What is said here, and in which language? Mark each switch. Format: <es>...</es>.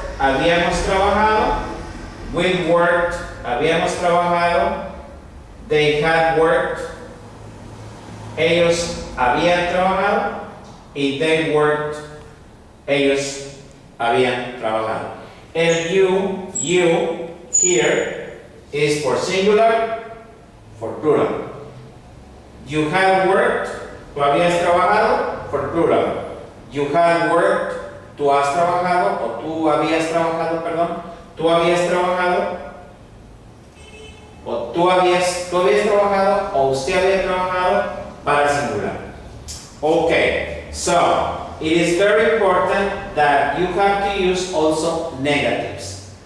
<es>Habíamos trabajado. We worked. Habíamos trabajado.</es> <en>They had worked.</en> <es>Ellos habían trabajado. Y they worked. Ellos habían trabajado. El you here</es> <en>is for singular, for plural. You have worked, tú habías trabajado, for plural.</en> <es>You have worked, tú has trabajado, o tú habías trabajado, perdón. Tú habías trabajado, o tú habías trabajado, o usted había trabajado, para singular.</es> <en>Okay, so it is very important that you have to use also negatives.</en>